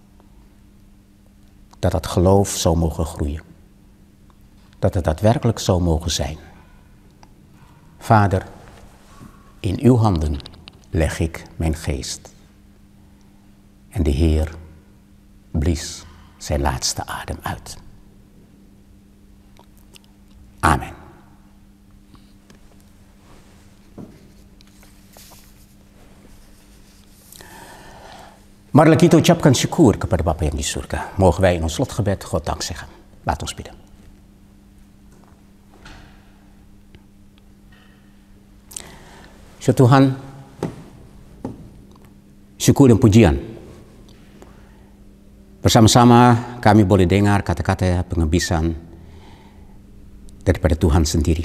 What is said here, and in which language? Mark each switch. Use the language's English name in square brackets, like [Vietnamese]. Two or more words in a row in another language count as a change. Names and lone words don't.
[Dutch] Dat geloof zou mogen groeien. Dat het daadwerkelijk zou mogen zijn. Vader, in uw handen leg ik mijn geest. En de Heer blies zijn laatste adem uit. Amen. [Indonesian] Marilah kita ucapkan syukur kepada Bapa yang di surga. [Dutch] Mogen wij in ons slotgebed God dank zeggen. Laat ons bidden. [Indonesian] So Tuhan, syukur dan pujian. Bersama-sama kami boleh dengar kata-kata pengebisan daripada Tuhan sendiri.